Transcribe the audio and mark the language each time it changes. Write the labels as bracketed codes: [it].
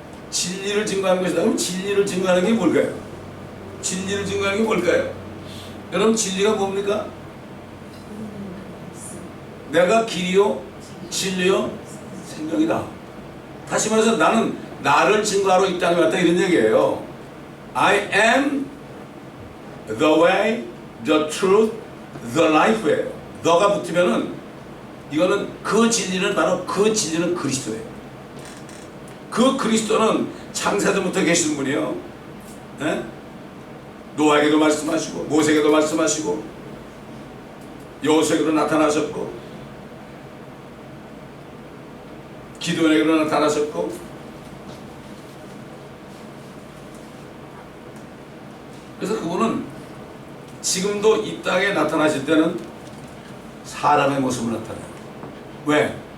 [ko] 진리를 증거하는 것이다. 그럼 진리를 증거하는 게 뭘까요? 진리를 증거하는 게 뭘까요? 여러분 진리가 뭡니까? 내가 길이요 진리요 생명이다. 다시 말해서 나는 나를 증거하러 이 땅에 왔다 이런 얘기예요. [en] I am the way, the truth, the life예요. [ko] 너가 붙으면은 이거는 그 진리는 바로 그 진리는 그리스도예요. 그 그리스도는 창세전부터 계시는 분이요. 네? 노아에게도 말씀하시고 모세에게도 말씀하시고 여호수아에게도 나타나셨고 기도원에게도 나타나셨고 그래서 그분은 지금도 이 땅에 나타나실 때는 사람의 모습을 나타내요. 왜?